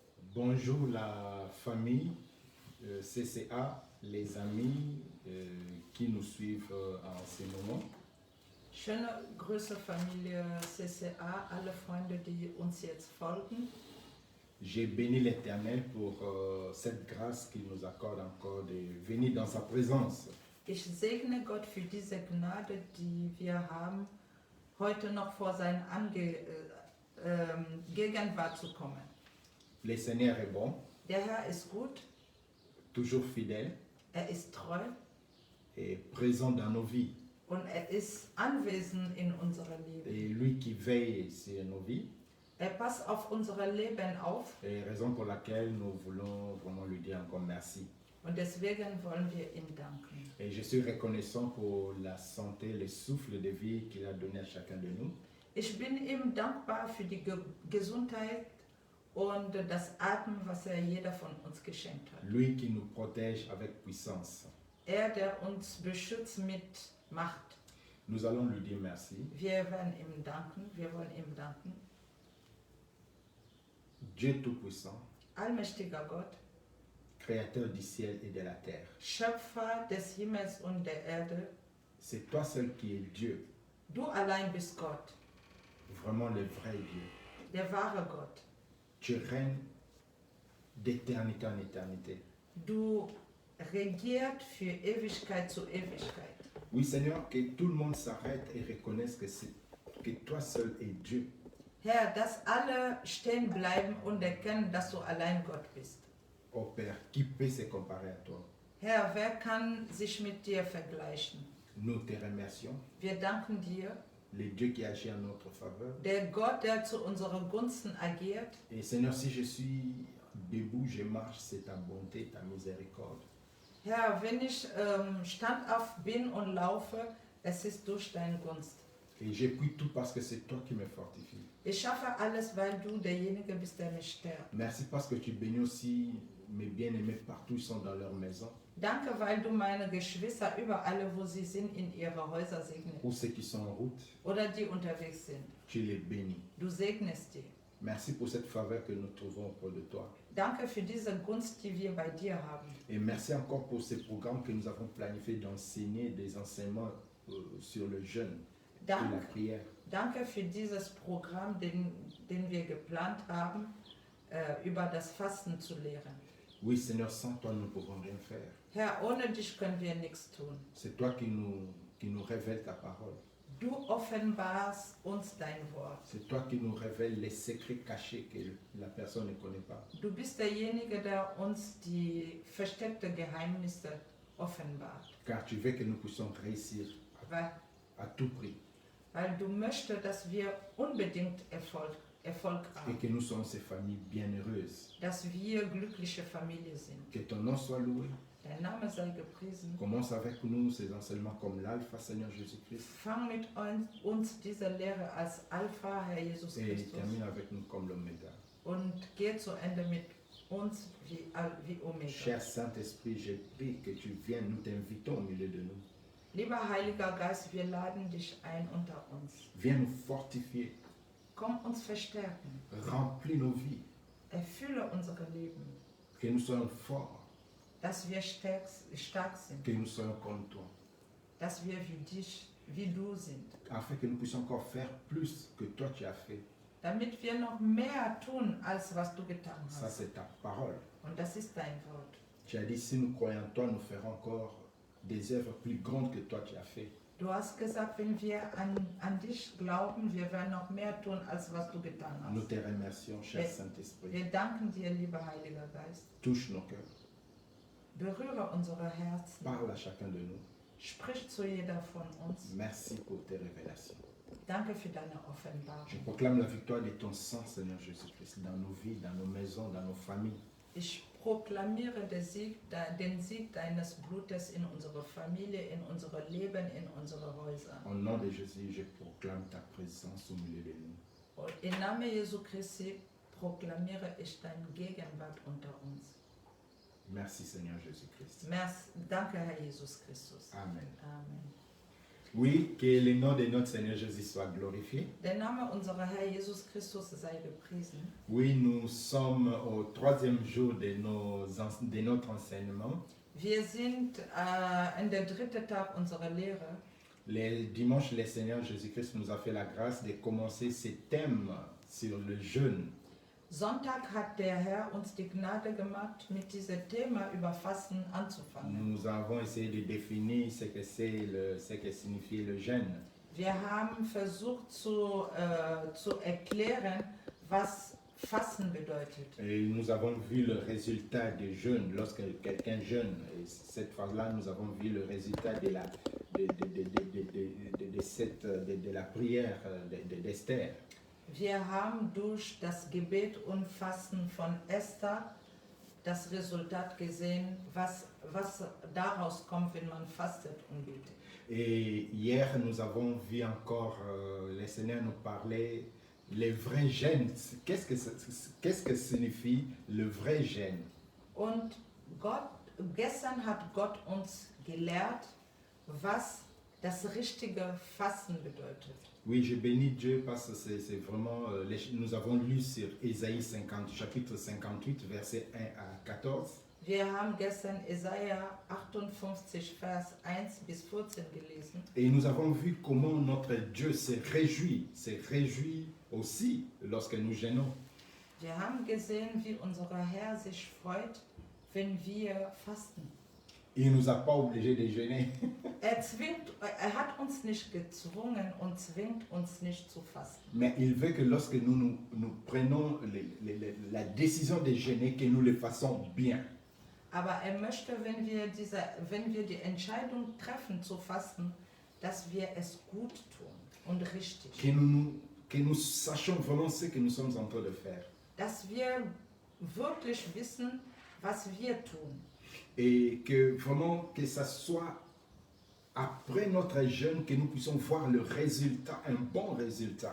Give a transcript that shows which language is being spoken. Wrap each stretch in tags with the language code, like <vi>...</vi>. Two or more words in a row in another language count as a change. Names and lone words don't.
<fr>Bonjour la famille CCA, les amis qui nous suivent en ce moment.</fr> <de>Schöne Grüße Familie CCA, alle Freunde, die uns jetzt folgen.</de> <fr>J'ai béni l'Éternel pour cette grâce qu'il nous accorde encore de venir dans sa présence.</fr> <de>Ich segne Gott für diese Gnade, die wir haben, heute noch vor seine Gegenwart zu kommen.</de> <fr>Le Seigneur est bon,</fr> <de>Der Herr ist gut,</de> <fr>toujours fidèle</fr> <de>ist treu</de> <fr>et présent dans nos vies.</fr> <de>und ist anwesend in unserem Leben.</de> <fr>Et lui qui veille sur nos vies,</fr> <de>Passt auf unser Leben auf</de> <fr>et raison pour laquelle nous voulons vraiment lui dire encore merci.</fr> <de>und deswegen wollen wir ihm danken.</de> <fr>Et je suis reconnaissant pour la santé, le souffle de vie qu'il a donné à chacun de nous.</fr> <de>Ich bin ihm dankbar für die Gesundheit und das Atmen, was jeder von uns geschenkt hat.</de> <fr>Lui qui nous protège avec puissance.</fr> <de>Der uns beschützt mit Macht.</de> <fr>Nous allons lui dire merci.</fr> <de>Wir wollen ihm danken.</de> <fr>Dieu Tout-Puissant,</fr> <de>Allmächtiger Gott,</de> <fr>Créateur du ciel et de la terre.</fr> <de>Schöpfer des Himmels und der Erde,</de> <fr>C'est toi seul qui es Dieu,</fr> <de>du allein bist Gott,</de> <fr>vraiment le vrai Dieu.</fr> <de>der wahre Gott.</de> <fr>Tu règnes d'éternité en éternité.</fr> <de>Du regiert für Ewigkeit zu Ewigkeit.</de> <fr>Oui Seigneur, que tout le monde s'arrête et reconnaisse que toi seul es Dieu.</fr> <de>Herr, dass alle stehen bleiben und erkennen, dass du allein Gott bist.</de> <fr>Oh Père, qui peut se comparer à toi?</fr> <de>Herr, wer kann sich mit dir vergleichen?</de> <fr>Nous te remercions,</fr> <de>Wir danken dir,</de> <fr>le Dieu qui agit en notre faveur.</fr> <de>der Gott, der zu unseren Gunsten agiert.</de> <fr>Et Seigneur, si je suis debout, je marche, c'est ta bonté, ta miséricorde.</fr> <de>Herr, wenn ich standhaft bin und laufe, es ist durch deine Gunst.</de> <fr>Et j'appuie tout parce que c'est toi qui me fortifie.</fr> <de>Ich schaffe alles, weil du derjenige bist, der mich stärkt.</de> <fr>Merci parce que tu bénis aussi mes bien-aimés partout, ils sont dans leur maison.</fr> <de>Danke, weil du meine Geschwister überall, wo sie sind, in ihre Häuser segnest.</de> <fr>Ou ceux qui sont en route,</fr> <de>Oder die unterwegs sind.</de> <fr>tu les bénis.</fr> <de>Du segnest die.</de> <fr>Merci pour cette faveur que nous trouvons auprès de toi.</fr> <de>Danke für diese Gunst, die wir bei dir haben.</de> <fr>Et merci encore pour ces programmes que nous avons planifié d'enseigner des enseignements sur le jeûne et la</fr> <de>Danke,</de> <fr>prière.</fr> <de>danke für dieses Programm, den wir geplant haben, über das Fasten zu lehren.</de> <fr>Oui Seigneur, sans toi nous ne pouvons rien faire.</fr> <de>Herr, ohne dich können wir nichts tun.</de> <fr>C'est toi qui nous révèle ta parole.</fr> <de>Du offenbarst uns dein Wort.</de> <fr>C'est toi qui nous révèle les secrets cachés que la personne ne connaît pas.</fr> <de>Du bist derjenige, der uns die versteckten Geheimnisse offenbart.</de> <fr>Car tu veux que nous puissions réussir</fr> <de>Weil,</de> <fr>à tout prix</fr> <de>weil du möchtest, dass wir unbedingt Erfolg</de> <fr>et</fr> <de>haben.</de> <fr>que nous sommes ces familles bienheureuses.</fr> <de>Dass wir glückliche Familie sind.</de> <fr>Que ton nom soit loué.</fr> <de>Dein Name sei gepriesen.</de> <fr>Commence avec nous ces enseignements comme l'Alpha, Seigneur Jésus-Christ,</fr> <de>Fang mit uns diese Lehre als Alpha, Herr Jesus</de> <fr>et</fr> <de>Christus.</de> <fr>termine avec nous comme l'Oméga.</fr> <de>Und geh zu Ende mit uns wie Omega.</de> <fr>Cher Saint-Esprit, je prie que tu viennes, nous t'invitons au milieu de nous.</fr> <de>Lieber Heiliger Geist, wir laden dich ein unter uns.</de> <fr>Viens nous fortifier,</fr> <de>Komm uns verstärken.</de> <fr>remplis nos vies,</fr> <de>Erfülle unser Leben.</de> <fr>que nous soyons forts,</fr> <de>Dass wir stark sind.</de> <fr>que nous soyons comme toi,</fr> <de>Dass wir wie du sind.</de> <fr>afin que nous puissions encore faire plus que toi tu as fait.</fr> <de>Damit wir noch mehr tun, als was du getan</de> <fr>Ça,</fr> <de>hast.</de> <fr>c'est ta parole.</fr> <de>Und das ist dein Wort.</de> <fr>Tu as dit, si nous croyons en toi, nous ferons encore des œuvres plus grandes que toi tu as fait.</fr> <de>Du hast gesagt, wenn wir an dich glauben, wir werden noch mehr tun, als was du getan</de> <fr>Nous</fr> <de>hast.</de> <fr>te remercions, cher</fr> <de>Wir</de> <fr>Saint-Esprit.</fr> <de>danken dir, lieber Heiliger Geist.</de> <fr>Touche nos cœurs.</fr> <de>Berühre unsere Herzen.</de> <fr>Parle à chacun de nous.</fr> <de>Sprich zu jeder von uns.</de> <fr>Merci pour tes révélations.</fr> <de>Danke für deine</de> <fr>Je</fr> <de>Offenbarung.</de> <fr>proclame la victoire de ton sang, Seigneur Jésus-Christ, dans nos vies, dans nos maisons, dans nos familles.</fr> <de>Ich proklamiere den Sieg deines Blutes in unsere Familie, in unser Leben, in unsere Häuser.</de> <fr>Au nom de Jésus, je proclame ta présence au milieu de nous.</fr> <de>Und im Namen Jesu Christi proklamiere ich deine Gegenwart unter uns.</de> <fr>Merci, Seigneur Jésus-Christ.</fr> <de>Danke, Herr Jesus Christus.</de> <fr>Amen.</fr> <de>Amen.</de> <fr>Oui, que le nom de notre Seigneur Jésus soit glorifié.</fr> <de>Der Name unserer Herr Jesus Christus sei gepriesen.</de> <fr>Oui, nous sommes au 3e jour de notre enseignement.</fr> <de>Wir sind in der dritten Tag unserer Lehre.</de> <fr>Le dimanche, le Seigneur Jésus-Christ nous a fait la grâce de commencer ce thème sur le jeûne.</fr> <de>Sonntag hat der Herr uns die Gnade gemacht, mit diesem Thema über Fasten anzufangen.</de> <fr>Nous avons essayé de définir ce que signifie le jeûne.</fr> <de>Wir haben versucht zu erklären, was Fasten bedeutet.</de> <fr>Et nous avons vu le résultat du jeûne lorsque quelqu'un jeûne. Et cette fois-là, nous avons vu le résultat de la prière d'Esther.</fr> <de>Wir haben durch das Gebet und Fasten von Esther das Resultat gesehen, was daraus kommt, wenn man fastet und betet.</de> <fr>Et hier, nous avons vu encore, le Seigneur nous parlait, le vrai jeûne. Qu'est-ce que signifie le vrai jeûne?</fr> <de>Und gestern hat Gott uns gelehrt, was das richtige Fasten bedeutet.</de> <fr>Oui, je bénis Dieu parce que c'est vraiment, nous avons lu sur Ésaïe 50, chapitre 58, versets 1 à 14.</fr> <de>Wir haben gestern Jesaja 58, Vers 1 bis 14 gelesen.</de> <fr>Et nous avons vu comment notre Dieu s'est réjoui aussi lorsque nous jeûnons.</fr> <de>Wir haben gesehen, wie unser Herr sich freut, wenn wir fasten.</de> <fr>Il ne nous a pas obligés de jeûner.</fr> <de>Er hat uns nicht gezwungen und zwingt uns nicht zu fasten.</de> <fr>Mais il veut que lorsque nous prenons la décision de jeûner, que nous le fassions bien.</fr> <de>Aber er möchte, wenn wir die Entscheidung treffen zu fasten, dass wir es gut tun und richtig.</de> <fr>Que nous sachions vraiment ce que nous sommes en train de faire.</fr> <de>Dass wir wirklich wissen, was wir tun.</de> <fr>Et que vraiment que ça soit après notre jeûne que nous puissions voir le résultat, un bon résultat.</fr>